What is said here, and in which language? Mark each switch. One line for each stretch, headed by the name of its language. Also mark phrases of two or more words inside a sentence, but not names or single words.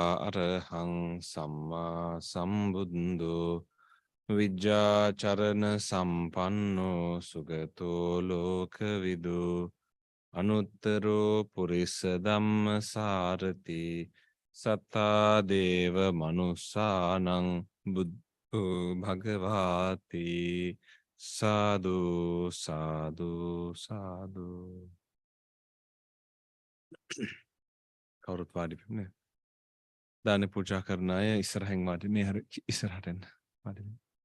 Pali: අරහං සම්මා සම්බුද්ධෝ විජ්ජාචරණ සම්පන්නෝ සුගතෝ ලෝකවිදු අනුත්තරෝ පුරිස ධම්ම සාරති සත්තා දේව මනුස්සානං භගවාති සාදු සාදු සාදු.
Sinhala: කවුරුත් වාඩි වෙන්න. දාන පූජා කරන අය ඉස්සරහින් වාඩි මේ හර ඉස්සරහට එන්න. වාඩි වෙන්න.